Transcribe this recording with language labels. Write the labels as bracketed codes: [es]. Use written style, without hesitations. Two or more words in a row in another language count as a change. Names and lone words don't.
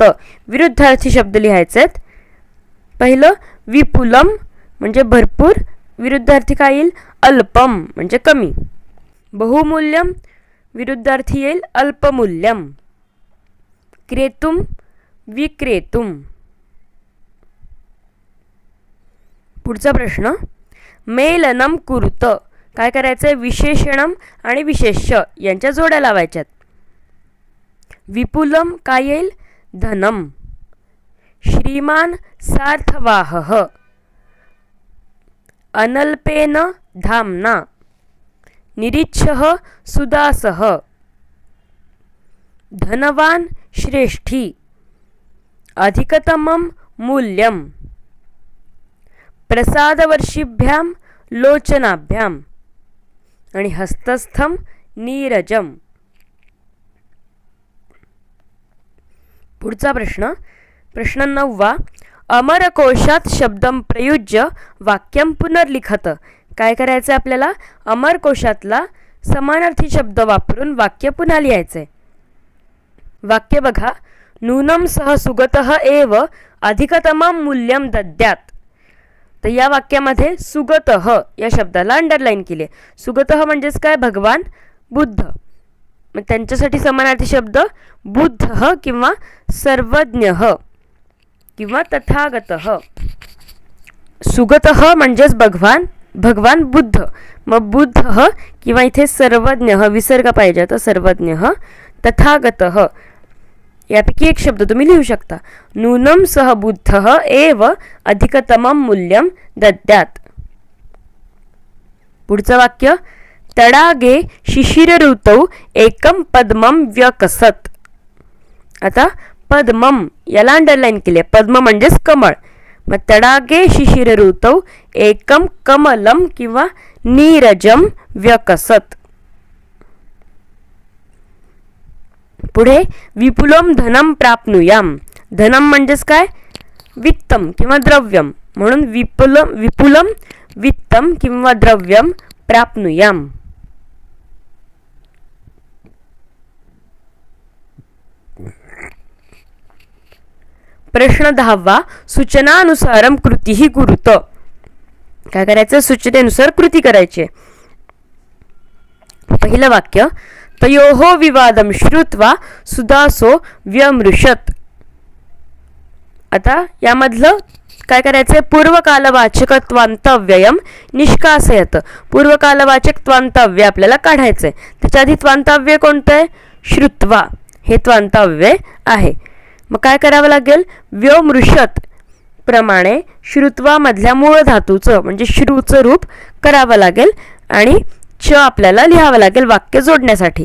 [mr] विरुद्धार्थी शब्द लिहायचे. पहिलं, विपुलम म्हणजे भरपूर. विरुद्धार्थी काय येईल? अल्पम म्हणजे कमी. बहुमूल्यम विरुद्धार्थी येईल अल्पमूल्यम. [sa] क्रेतुम विक्रेतुम. [mr] पुढचा प्रश्न, [sa] मेलनम कुरुत. [mr] काय करायचंय, विशेषणम आणि विशेष्य यांच्या जोड्या लावायच्यात. विपुलम काय येईल, [sa] धनम. श्रीमान सार्थवाहः. अनल्पेन धामना. निरीच्छः सुदासः. धनवान श्रेष्ठी. अधिकतमं मूल्यम. प्रसादवर्षिभ्यां लोचनाभ्यां. आणि हस्तस्थम नीरजम. [mr] पुढचा प्रश्न 9. [sa] अमरकोशात शब्दम प्रयुज्य वाक्यम पुनर्लिखत. [mr] काय करायचं आपल्याला, अमरकोशातला समानार्थी शब्द वापरून वाक्य पुन्हा लिहायचंय. वाक्य बघा, [sa] नूनम सह सुगतः एव अधिकतमं मूल्यम दद्यात. [mr] तर या वाक्यामध्ये सुगतः या शब्दाला अंडरलाईन केले. सुगतः म्हणजेच काय, भगवान बुद्ध. मग त्यांच्यासाठी समानार्थी शब्द बुद्धः किंवा सर्वज्ञः किंवा तथागतः. सुगतः म्हणजेच भगवान बुद्ध. मग बुद्धः किंवा इथे सर्वज्ञः विसर्ग पाहिजे तर सर्वज्ञः. तथागतः यापैकी एक शब्द तुम्ही लिहू शकता. [sa] नूनम सह बुद्धः एव अधिकतमं मूल्यम दद्यात. [mr] पुढचं वाक्य, [sa] तडागे शिशिर ऋतौ एकम पद्मम व्यकसत. [mr] आता पद्मम याला अंडरलाईन केले. पद्म म्हणजेच कमळ. [sa] मग तडागे शिशिर ऋतौ एकम कमलम किंवा नीरजम व्यकसत. पुढे विपुलम धनम प्राप्नुयाम. [mr] धनम म्हणजेच काय, वित्तम किंवा द्रव्यम. [sa] म्हणून विपुलम वित्तम किंवा द्रव्यम प्राप्नुयाम. [mr] प्रश्न 10. [sa] सूचनानुसारम कृती कुरुत. [mr] काय करायचं, सूचनेनुसार कृती करायची. पहिलं वाक्य, [sa] तयोः विवादं श्रुत्वा सुदासो व्यमृशत. [mr] आता यामधलं काय करायचंय, [sa] पूर्वकालवाचकत्वांतव्ययम निष्कासयत. [mr] पूर्वकालवाचकत्वांतव्य आपल्याला काढायचंय. त्याच्या आधी त्वांतव्य कोणतं आहे, श्रुत्वा हे त्वांतव्य आहे. मग काय करावं लागेल, व्यमृशत प्रमाणे श्रुत्वामधल्या मूळ धातूचं म्हणजे श्रूचं रूप करावं लागेल आणि च आपल्याला लिहावं लागेल वाक्य जोडण्यासाठी.